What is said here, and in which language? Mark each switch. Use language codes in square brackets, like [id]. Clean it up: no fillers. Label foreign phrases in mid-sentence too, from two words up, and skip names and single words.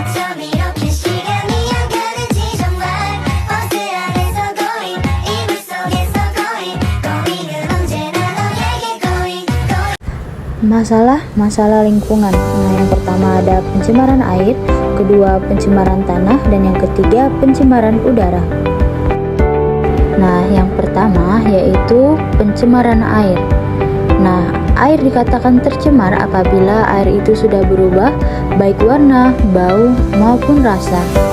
[ko] 밤 이렇게 시간이 안 가는지 정말 버스 안에서 going 이불 속에서 going 은 언제나 너에게 going. [id] Masalah lingkungan. Nah, yang pertama ada pencemaran air, kedua pencemaran tanah, dan yang ketiga pencemaran udara. Nah, yang pertama yaitu pencemaran air. Nah, air dikatakan tercemar apabila air itu sudah berubah baik warna, bau, maupun rasa.